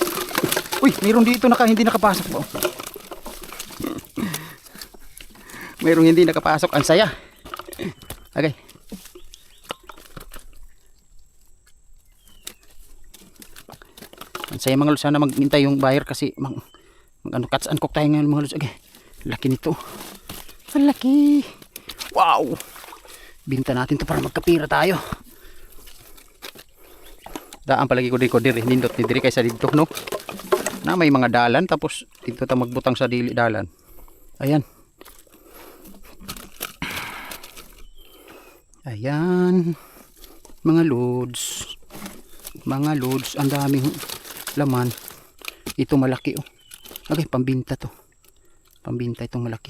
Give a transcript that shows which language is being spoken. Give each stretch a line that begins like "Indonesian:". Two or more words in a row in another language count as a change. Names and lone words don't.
Filipino: Uy, mayroon dito hindi nakapasok po. Mayroong hindi nakapasok. Ang saya. Okay. Ang saya mga lods. Sana maghintay yung buyer kasi
English: cuts and cook
Filipino: tayo ngayon mga lods. Okay. Laki nito. Ang laki. Wow. Binta natin to para magkapira tayo. Daan palagi ko dito diri.
Cebuano: Nindot ni diri kaysa dito no. Na may mga dalan tapos dito ta magbutang sa dili dalan.
Filipino: Ayan. Ayan. Mga loads. Mga loads. Ang daming laman. Ito malaki oh. Okay, pambinta to. Pambinta itong malaki.